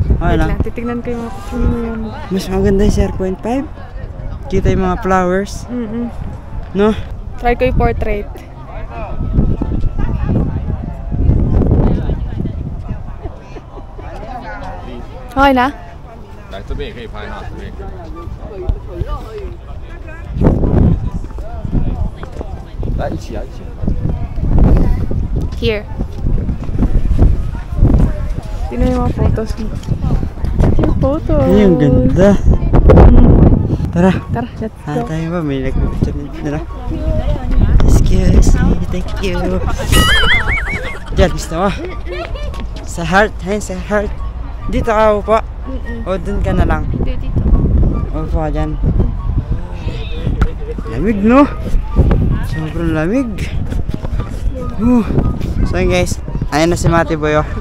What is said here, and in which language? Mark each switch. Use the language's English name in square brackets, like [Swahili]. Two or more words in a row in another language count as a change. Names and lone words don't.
[Filipino] Titignan ko yung picture mo yun. Mas maganda yung 0.5. kita yung mga flowers. No? Try ko yung portrait. Okay na? [Chinese] 来这边也可以拍哈，这边也可以拍。来一起啊，一起。 [English] Here. [Filipino] Tingnan yung mga photos mo. Yung photos. Ay, ang ganda. Tara. Tara, [English] let's go. [Filipino] Tayo ba? May nag-picture nila. [English] Excuse me, thank you. [Filipino] Diyan, gusto mo? Sa heart, ayun sa heart. Dito ka upo? O dun ka na lang? Dito. Upo ka dyan. Lamig, no? Sobrang lamig. So yun guys, ayun na si Mati Boy, oh.